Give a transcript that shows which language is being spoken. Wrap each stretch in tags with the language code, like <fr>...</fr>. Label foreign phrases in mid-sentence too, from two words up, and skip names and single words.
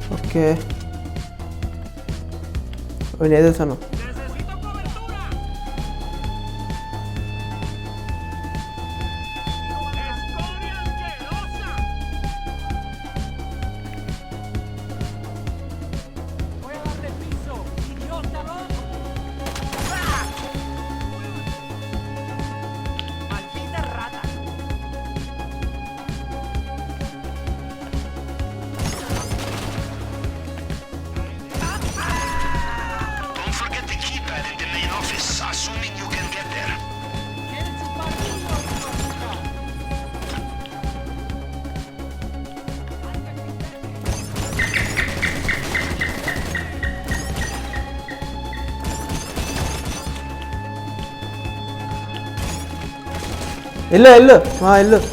<te>ఓకే నేను ఏదేసాను.</te> <es>Necesito cobertura. Escoria asquerosa. Voy a darle piso, idiota loco. Maldita rata.</es> <en>Don't forget the keypad in the main office, assuming you can get there.</en> <es>¿Quieres chupar mucho, idiota?</es> <te>వెళ్ళు వెళ్ళు వెళ్ళు.</te>